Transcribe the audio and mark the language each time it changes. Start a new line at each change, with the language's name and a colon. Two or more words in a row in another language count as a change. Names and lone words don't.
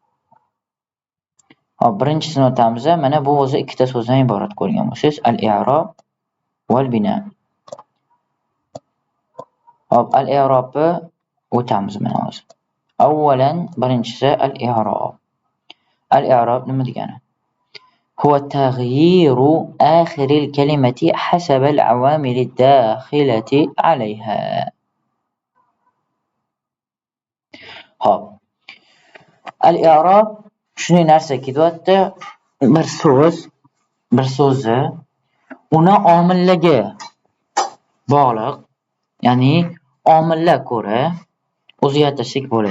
Uzbek: Hop, birinchisini o'tamiz. Mana bu o'zi ikkita so'zdan iborat ko'rgan bo'lsangiz,
Arabic: الإعراب والبناء.
Uzbek: Hop, al-i'robni o'tamiz mana hozir. Avvalan birinchisi al-i'rob. Al-i'rob nima degani?
Arabic: هو تغيير آخر الكلمة حسب العوامل الداخلة عليها.
Uzbek: Hop. Al-i'rob shunday narsa ketyapti, bir so'zni uni omilligi bog'liq, ya'ni omillar ko'ra o'zgartirsak bo'ladi.